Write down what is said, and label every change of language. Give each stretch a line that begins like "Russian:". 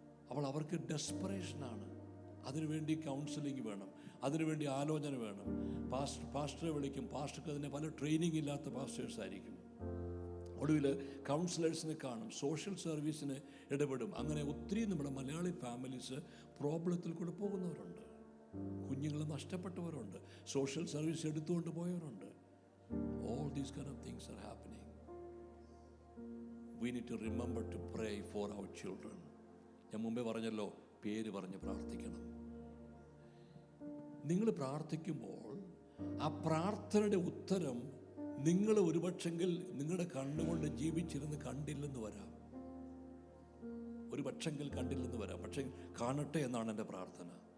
Malayalam: അപ്പോൾ അവർക്ക് ഡെസ്പറേഷനാണ്. അതിനുവേണ്ടി കൗൺസിലിംഗ് വേണം, അതിനുവേണ്ടി ആലോചന വേണം. പാസ്റ്ററെ വിളിക്കും. പാസ്റ്റർക്ക് അതിന് പല ട്രെയിനിങ് ഇല്ലാത്ത പാസ്റ്റേഴ്സ് ആയിരിക്കും. ഒടുവിൽ കൗൺസിലേഴ്സിനെ കാണും, സോഷ്യൽ സർവീസിന് ഇടപെടും. അങ്ങനെ ഒത്തിരി നമ്മുടെ മലയാളി ഫാമിലീസ് പ്രോബ്ലത്തിൽ കൂടെ പോകുന്നവരുണ്ട്. കുഞ്ഞുങ്ങളെ നഷ്ടപ്പെട്ടവരുണ്ട്, സോഷ്യൽ സർവീസ് എടുത്തുകൊണ്ട് പോയവരുണ്ട്.
English: All these kind of things are happening. we need to remember to pray for our children.
Malayalam: ഞാൻ മുമ്പേ പറഞ്ഞല്ലോ, പേര് പറഞ്ഞ് പ്രാർത്ഥിക്കണം. നിങ്ങൾ പ്രാർത്ഥിക്കുമ്പോൾ ആ പ്രാർത്ഥനയുടെ ഉത്തരം നിങ്ങൾ ഒരുപക്ഷെങ്കിൽ നിങ്ങളുടെ കണ്ണുകൊണ്ട് ജീവിച്ചിരുന്ന് കണ്ടില്ലെന്ന് വരാം. ഒരുപക്ഷെങ്കിൽ കണ്ടില്ലെന്ന് വരാം. പക്ഷെ കാണട്ടെ എന്നാണ് എൻ്റെ പ്രാർത്ഥന.